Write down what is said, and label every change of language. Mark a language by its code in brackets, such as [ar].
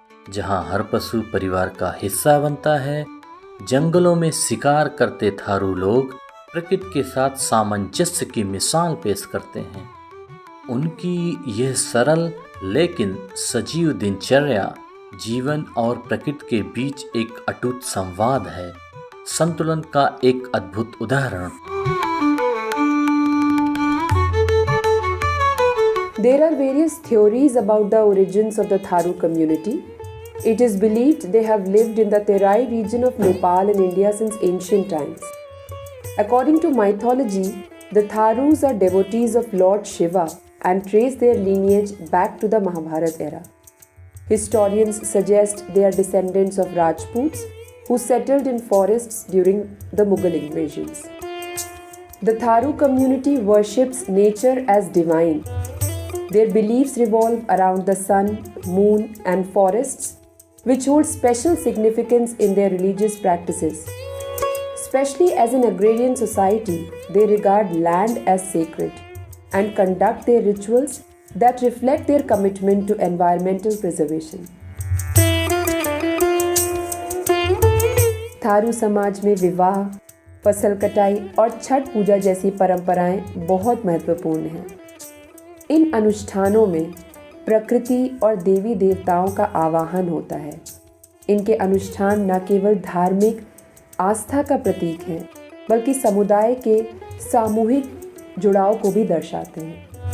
[hi] जहां हर पशु परिवार का हिस्सा बनता है, जंगलों में शिकार करते थारू लोग प्रकृति के साथ सामंजस्य की मिसाल पेश करते हैं। उनकी यह सरल लेकिन सजीव दिनचर्या जीवन और प्रकृति के बीच एक अटूट संवाद है, संतुलन का एक अद्भुत उदाहरण। [en] There are various theories about the origins of the Tharu community. It is believed they have lived in the Terai region of Nepal and India since ancient times. According to mythology, the Tharus are devotees of Lord Shiva and trace their lineage back to the Mahabharata era. Historians suggest they are descendants of Rajputs who settled in forests during the Mughal invasions. The Tharu community worships nature as divine. Their beliefs revolve around the sun, moon, and forests, which hold special significance in their religious practices. Especially as an agrarian society, they regard land as sacred and conduct their rituals that reflect their commitment to environmental preservation. [hi] Tharu समाज में विवाह, फसल कटाई और छठ पूजा जैसी परंपराएं बहुत महत्वपूर्ण हैं। इन अनुष्ठानों में प्रकृति और देवी देवताओं का आवाहन होता है। इनके अनुष्ठान न केवल धार्मिक आस्था का प्रतीक हैं, बल्कि समुदाय के सामूहिक जुड़ाव को भी दर्शाते हैं।